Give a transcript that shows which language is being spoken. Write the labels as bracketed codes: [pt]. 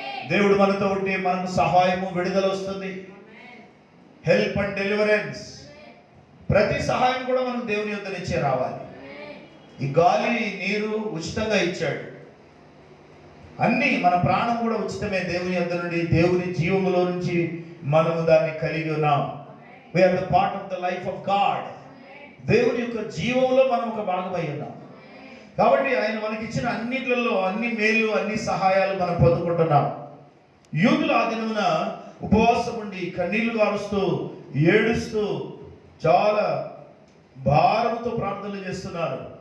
[te] దేవుడు మనతో ఉంటే మనకు సహాయము, విడుదల వస్తుంది, [en] Help and deliverance. [te] ప్రతి సహాయం కూడా మనకు దేవుని యొద్ద నుంచే రావాలి. ఈ గాలి, నీరు ఉచితంగా ఇచ్చాడు, అన్నీ, మన ప్రాణం కూడా ఉచితమే దేవుని యొద్ద నుండి. దేవుని జీవములో నుంచి మనము దాన్ని కలిగి ఉన్నాం. [en] We are the part of the life of God. [te] దేవుని యొక్క జీవంలో మనం ఒక భాగమై ఉన్నాం. కాబట్టి ఆయన మనకిచ్చిన అన్నిట్లలో అన్ని మేలు, అన్ని సహాయాలు మనం పొందుకుంటున్నాం. యూదులు ఆ దినమున ఉపవాసం ఉండి కన్నీళ్లు గారుస్తూ ఏడుస్తూ చాలా భారంతో ప్రార్థనలు చేస్తున్నారు.